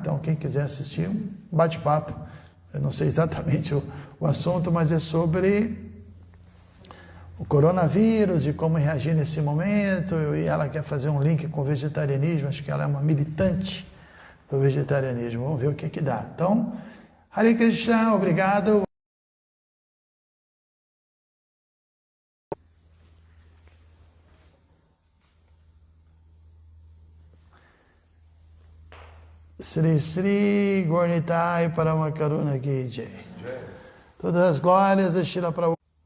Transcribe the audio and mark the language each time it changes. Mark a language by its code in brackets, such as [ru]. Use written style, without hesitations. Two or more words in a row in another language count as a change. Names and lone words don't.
[pt] Então quem quiser assistir, um bate-papo. Eu não sei exatamente o assunto, mas é sobre o coronavírus e como reagir nesse momento. E ela quer fazer um link com o vegetarianismo. Acho que ela é uma militante do vegetarianismo. Vamos ver o que dá. Então, Hare Krishna, obrigado. [sa] Sri Sri Gornitai Paramakaruna Ki Jai. [pt] Todas as glórias a Shila Prabhupada.